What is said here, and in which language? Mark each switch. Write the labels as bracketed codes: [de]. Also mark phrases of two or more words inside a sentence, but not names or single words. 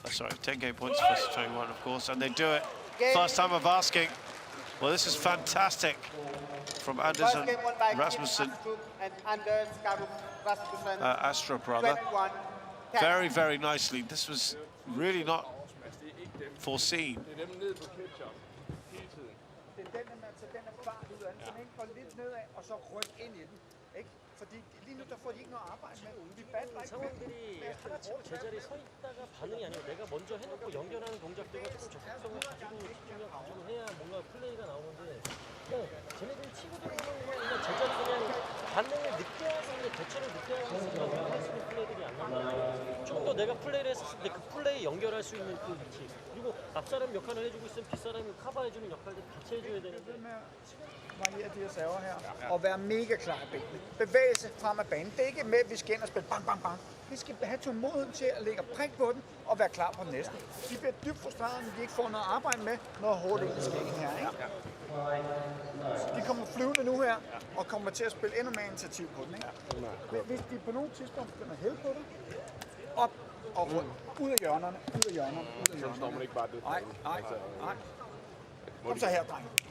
[en] Sorry, 10 game points versus 21, of course, and they do it. First time of asking. Well, this is fantastic from Anders First and game won by Rasmussen, Astrup and Anders Rasmussen. Astrup rather. 21. 10. Very, very nicely. This was really not foreseen. [da] Det er dem ned på ketchup hele tiden. Den er fart ud af den, så den går lidt nedad, og så ryk ind i den. Ikke? Fordi lige nu, der får de ikke noget arbejde med. Vi battler ikke med. [ko] 상황들이 하나 치고 제자리에 서 있다가 반응이 아니고 내가 먼저 해놓고 연결하는 동작들과 조금 적극성을 가지고 집중력 가지고 해야 뭔가 플레이가 나오는데 쟤네들이 치고 들어오는 거 그냥 제자리 그냥 내가 플레이를 했을 때 그 플레이 연결할 수 있는 그 위치, 그리고 앞사람 역할을 해주고 있으면 뒷사람이 커버해주는 역할도 같이 해줘야 되는데. [da] Variere de her server her, og være mega klar i benene. Bevæge sig frem af banen. Det er ikke med, at vi skal ind og spille bang, bang, bang. Vi skal have tålmodigheden til at lægge prik på den og være klar på den næste. De bliver dybt frustrerede, når de ikke får noget at arbejde med, når hovedet sker her. Ikke? De kommer flyvende nu her, og kommer til at spille endnu mere initiativ på den. Ikke? Hvis de på nogle tidspunkt begynder at hælde på det, op og rundt. Ud af hjørnerne, ud af hjørnerne, ud af hjørnerne. Så står man ikke bare det. Nej. Kom så her, dreng.